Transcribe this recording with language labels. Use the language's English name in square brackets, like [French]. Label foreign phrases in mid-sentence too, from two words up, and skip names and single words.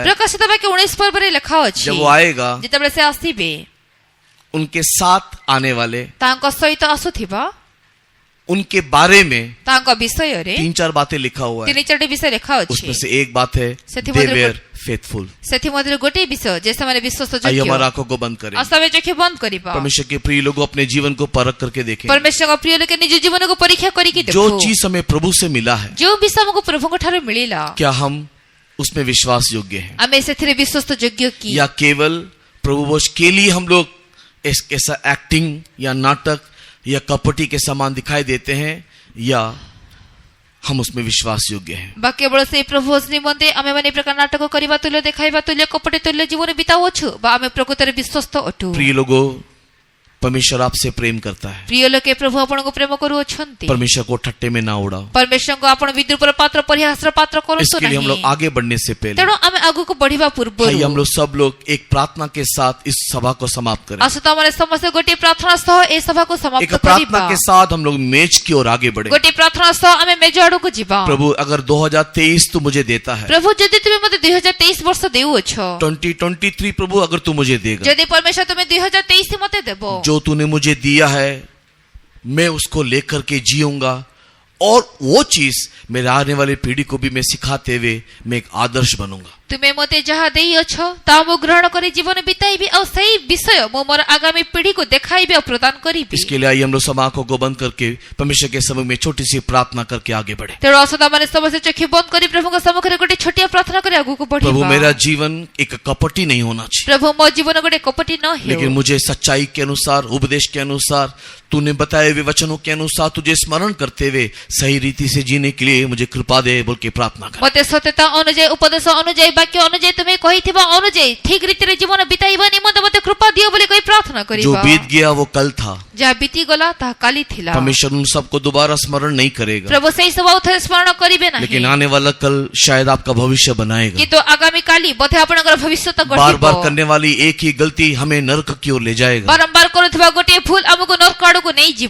[Odia] ପ୍ରକାଶିତ ବାକ୍ୟ 19 ପର୍ବରେ ଲେଖା ଅଛି, [Hindi] जब वो आएगा [Odia] ଯେତେବେଳେ ସେ ଆସିବେ, [Hindi] उनके साथ आने वाले, [Odia] ତାଙ୍କ ସହିତ ଆସୁଥିବା, [Hindi] उनके बारे में [Odia] ତାଙ୍କ ବିଷୟରେ [Hindi] 3-4 बातें लिखा हुआ है। [Odia] 3-4ଟି ବିଷୟ ଲେଖା ଅଛି। [Hindi] उसमें से एक बात है, [Odia] ସେଥି [English] they [Odia] ମଧ୍ୟରୁ [English] were faithful। [Odia] ସେଥିମଧ୍ୟରୁ ଗୋଟିଏ ବିଷୟ ଯେ ସେମାନେ ବିଶ୍ୱସ୍ତ [Hindi] आइए [Odia] ଯୋଗ୍ୟ। [Hindi] हमारी आंखों को बंद करें। [Odia] ଆସ ଆମେ ଚକ୍ଷୁ ବନ୍ଦ କରିବା। [Hindi] परमेश्वर के प्रिय लोगों, अपने जीवन को परख करके देखें। [Odia] ପରମେଶ୍ୱରଙ୍କ ପ୍ରିୟ ଲୋକେ ନିଜ ଜୀବନକୁ ପରୀକ୍ଷା କରିକି [Hindi] जो [Odia] ଦେଖୁ। [Hindi] चीज हमें प्रभु से मिला है, [Odia] ଯେଉଁ ବିଷୟ ଆମକୁ ପ୍ରଭୁଙ୍କ ଠାରୁ ମିଳିଲା, [Hindi] क्या हम उसमें विश्वास योग्य हैं? [Odia] ଆମେ ସେଥିରେ ବିଶ୍ୱସ୍ତ ଯୋଗ୍ୟ କି? [Hindi] या केवल प्रभु बोझ के लिए हम लोग ऐसा एक्टिंग या नाटक या कपटी के समान दिखाई देते हैं, या हम उसमें विश्वास योग्य हैं? [Odia] ବା କେବଳ ସେଇ ପ୍ରଭୁ ନିମନ୍ତେ ଆମେ ମାନେ ପ୍ରକାର ନାଟକ କରିବା ତୁଲ୍ୟ, ଦେଖାଇବା ତୁଲ୍ୟ, କପଟ ତୁଲ୍ୟ ଜୀବନ ବିତାଉଛୁ, ବା ଆମେ ପ୍ରକୃତରେ ବିଶ୍ୱସ୍ତ ଅଟୁ? [Hindi] प्रिय लोगों, परमेश्वर आपसे प्रेम करता है। [Odia] ପ୍ରିୟ ଲୋକେ, ପ୍ରଭୁ ଆପଣଙ୍କୁ ପ୍ରେମ କରୁଅଛନ୍ତି। [Hindi] परमेश्वर को ठट्टे में ना उड़ाओ। [Odia] ପରମେଶ୍ୱରଙ୍କୁ ଆପଣ ବିଦ୍ରୁପର ପାତ୍ର, ପରିହାସର ପାତ୍ର କରନ୍ତୁ [Hindi] इसके लिए हम लोग [Odia] ନାହିଁ। [Hindi] आगे बढ़ने से पहले [Odia] ତେଣୁ ଆମେ ଆଗକୁ ବଢିବା ପୂର୍ବରୁ [Hindi] आइए हम लोग सब लोग एक प्रार्थना के साथ इस सभा को समाप्त करें। [Odia] ଆସୁ ତ ଆମେ ସମସ୍ତେ ଗୋଟିଏ ପ୍ରାର୍ଥନା ସହ ଏହି ସଭାକୁ [Hindi] एक [Odia] ସମାପ୍ତ [Hindi] प्रार्थना [Odia] କରିବା। [Hindi] के साथ हम लोग मेज की ओर आगे बढ़े। [Odia] ଗୋଟିଏ ପ୍ରାର୍ଥନା ସହ ଆମେ ମେଜ ଆଡକୁ ଯିବା। [Hindi] प्रभु, अगर 2023 तू मुझे देता है, [Odia] ପ୍ରଭୁ ଯଦି ତୁମେ ମୋତେ 2023 ବର୍ଷ ଦେଉଅଛ, [Hindi] 2023 प्रभु अगर तू मुझे देगा, [Odia] ଯଦି ପରମେଶ୍ୱର ତୁମେ 2023 ମୋତେ ଦେବ, [Hindi] जो तूने मुझे दिया है मैं उसको लेकर के जीऊंगा, और वो चीज मेरे आने वाली पीढ़ी को भी मैं सिखाते हुए मैं एक आदर्श बनूंगा। [Odia] ତୁମେ ମୋତେ ଯାହା ଦେଇଅଛ ତାହା ମୁଁ ଗ୍ରହଣ କରି ଜୀବନ ବିତାଇବି, ଆଉ ସେଇ ବିଷୟ ମୁଁ ମୋର ଆଗାମୀ ପିଢିକୁ ଦେଖାଇବି ଆଉ ପ୍ରଦାନ କରିବି। [Hindi] इसके लिए आइए हम लोग सब आंखों को बंद करके परमेश्वर के समूह में छोटी सी प्रार्थना करके आगे बढ़े। [Odia] ତେଣୁ ଆସନ୍ତୁ ଆମେ ସମସ୍ତେ ଚକ୍ଷୁ ବନ୍ଦ କରି ପ୍ରଭୁଙ୍କ ସମ୍ମୁଖରେ ଗୋଟେ ଛୋଟିଆ ପ୍ରାର୍ଥନା କରି ଆଗକୁ [Hindi] प्रभु, [Odia] ବଢିବା। [Hindi] मेरा जीवन एक कपटी नहीं होना चाहिए, [Odia] ପ୍ରଭୁ ମୋ ଜୀବନ ଗୋଟେ କପଟି ନ [Hindi] लेकिन [Odia] ହେଉ, [Hindi] मुझे सच्चाई के अनुसार, उपदेश के अनुसार, तूने बताए हुए वचनों के अनुसार तुझे स्मरण करते हुए सही रीति से जीने के लिए मुझे कृपा दे बोल के प्रार्थना कर। [Odia] ମୋତେ ସତ୍ୟତା ଅନୁଯାୟୀ, ଉପଦେଶ ଅନୁଯାୟୀ, ବାକ୍ୟ ଅନୁଯାୟୀ, ତୁମେ କହିଥିବା ଅନୁଯାୟୀ ଠିକ ରୀତିରେ ଜୀବନ ବିତାଇବା ନିମନ୍ତେ ମୋତେ କୃପା ଦିଅ ବୋଲି କହି ପ୍ରାର୍ଥନା [Hindi] जो [Odia] କରିବା। [Hindi] बीत गया वो कल था, [Odia] ଯାହା ବିତିଗଲା ତାହା କାଲି ଥିଲା। [Hindi] परमेश्वर उन सबको दोबारा स्मरण नहीं करेगा, [Odia] ପ୍ରଭୁ ସେଇ ସବୁ ଆଉ ଥରେ ସ୍ମରଣ କରିବେ ନାହିଁ, [Hindi] लेकिन आने वाला कल शायद आपका भविष्य बनाएगा। [Odia] କିନ୍ତୁ ଆଗାମୀ କାଲି ବୋଧେ ଆପଣଙ୍କର ଭବିଷ୍ୟତ [Hindi] बार [Odia] ଗଢିବ। [Hindi] बार करने वाली एक ही गलती हमें नरक की ओर ले जाएगा। [Odia] ବାରମ୍ବାର କରୁଥିବା ଗୋଟିଏ ଭୁଲ ଆମକୁ ନର୍କ ଆଡକୁ ନେଇଯିବ।